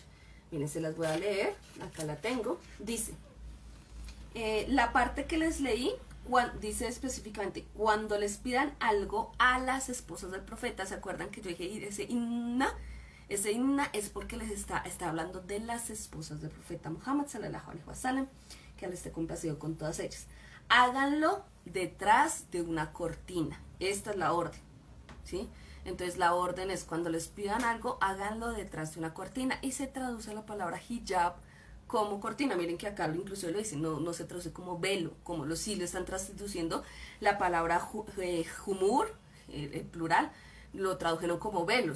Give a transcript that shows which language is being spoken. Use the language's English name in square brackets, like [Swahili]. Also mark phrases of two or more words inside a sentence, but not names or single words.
[Spanish] Miren, se las voy a leer, acá la tengo. Dice, la parte que les leí dice específicamente, cuando les pidan algo a las esposas del profeta, ¿se acuerdan que yo dije ese inna? Ese inna es porque les está hablando de las esposas del profeta Muhammad [Arabic] صلى الله عليه وسلم, [Spanish] que él esté complacido con todas ellas. Háganlo detrás de una cortina. Esta es la orden, ¿sí? Entonces la orden es cuando les pidan algo, háganlo detrás de una cortina, y se traduce la palabra hijab como cortina. Miren que acá incluso lo dicen, no se traduce como velo, como los sí le están traduciendo la palabra humur, el plural, lo tradujeron como velos.